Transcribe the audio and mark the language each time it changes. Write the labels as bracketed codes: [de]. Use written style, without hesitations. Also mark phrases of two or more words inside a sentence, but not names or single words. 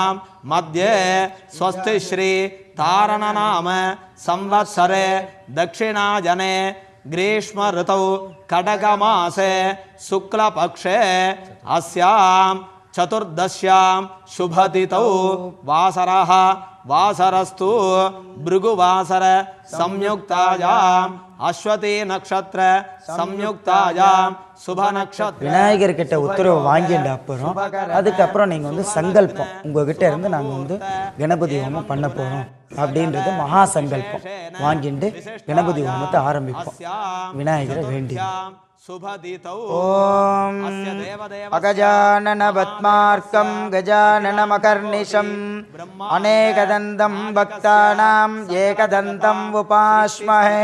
[sa] मध्ये स्वस्ति श्री तारणनाम संवत्सरे दक्षिणाजने ग्रीष्म ऋतौ कटकमासे शुक्लपक्षे अस्यां चतुर्दश्यां शुभतिथौ वासरः वासरस्तु भृगुवासर संयुक्तायां अश्वती नक्षत्र संयुक्तायां शुभ नक्षत्र. [ta] விநாயகர் கிட்ட உத்தரவு வாங்கிட்ட அப்புறம் அதுக்கப்புறம் நீங்கள் வந்து சங்கல்பம் உங்ககிட்ட இருந்து நாங்கள் வந்து கணபதி ஹோமம் பண்ண போகிறோம் அப்படின்றது மகா சங்கல்பம் வாங்கிட்டு கணபதி ஹோமத்தை ஆரம்பிப்போம். விநாயகரை வேண்டி [sa] ओम् अगजानन पद्मार्कं गजाननमहर्निशम् अनेकदन्तं भक्तानाम् एकदन्तम् उपास्महे.